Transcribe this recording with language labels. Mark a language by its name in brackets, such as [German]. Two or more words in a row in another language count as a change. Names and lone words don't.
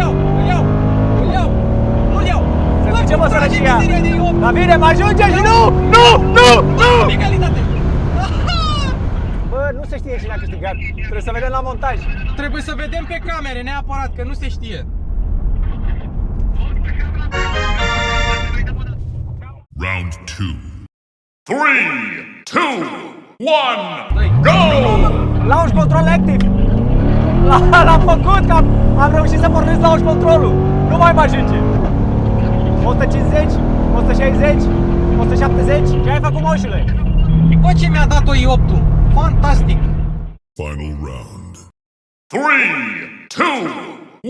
[Romanian] Se duce, mă, sărăcia! Dar bine, mă ajunge și nu! Egalitate! Bă, nu se știe cine a câștigat. Trebuie să vedem la montaj. Trebuie să vedem pe camere, neapărat, că nu se știe. [English] Round 2. 3, 2, 1, go! Launch control active! [Romanian] L-am făcut, că am reușit să pornesc [English] launch controlul. [Romanian] Nu mai mă ajunge. 150, 160, 170. Ce ai făcut, moșule? Bă, ce mi-a dat-o i8-ul? Fantastic! [English] Final round. 3, 2, 1,